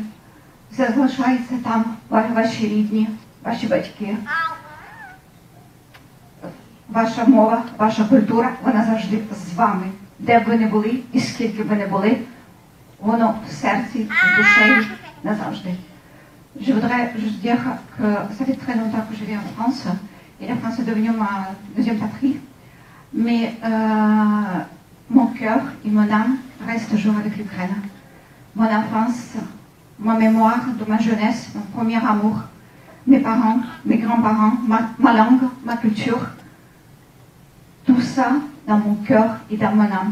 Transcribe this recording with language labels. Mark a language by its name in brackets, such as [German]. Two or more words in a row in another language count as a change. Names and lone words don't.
[Ukrainian] Все залишається там, ваші рідні, ваші батьки. Ваша мова, ваша культура, вона завжди з вами. Де б ви не були і скільки б ви не були, воно в серці, в душі назавжди. [French] Je voudrais juste dire que ça fait très longtemps que je vis en France et la France est devenue ma deuxième patrie. Mais mon cœur et mon âme restent toujours avec l'Ukraine. Mon enfance, ma mémoire de ma jeunesse, mon premier amour, mes parents, mes grands-parents, ma langue, ma culture, tout ça dans mon cœur et dans mon âme.